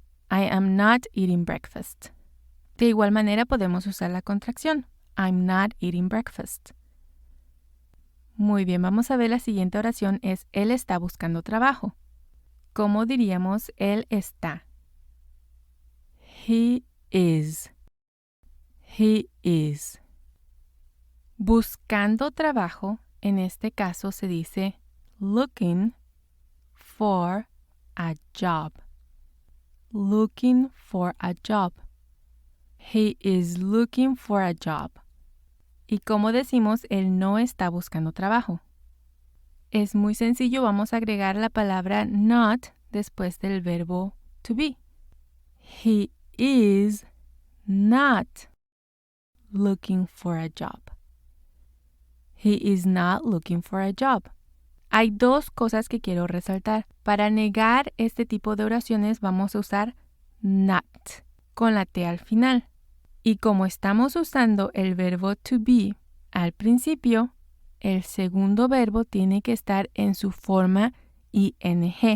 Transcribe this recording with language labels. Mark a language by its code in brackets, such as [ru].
[en] I am not eating breakfast. [es] De igual manera podemos usar la contracción. [en] I'm not eating breakfast. [es] Muy bien, vamos a ver la siguiente oración es él está buscando trabajo. ¿Cómo diríamos él está? [en] He is. He is. [es] Buscando trabajo, en este caso se dice [en] looking for a job. Looking for a job. He is looking for a job. [es] ¿Y cómo decimos él no está buscando trabajo? Es muy sencillo, vamos a agregar la palabra not después del verbo to be. [en] He is not looking for a job. He is not looking for a job. [es] Hay dos cosas que quiero resaltar. Para negar este tipo de oraciones vamos a usar not con la T al final. Y como estamos usando el verbo to be al principio, el segundo verbo tiene que estar en su forma ing.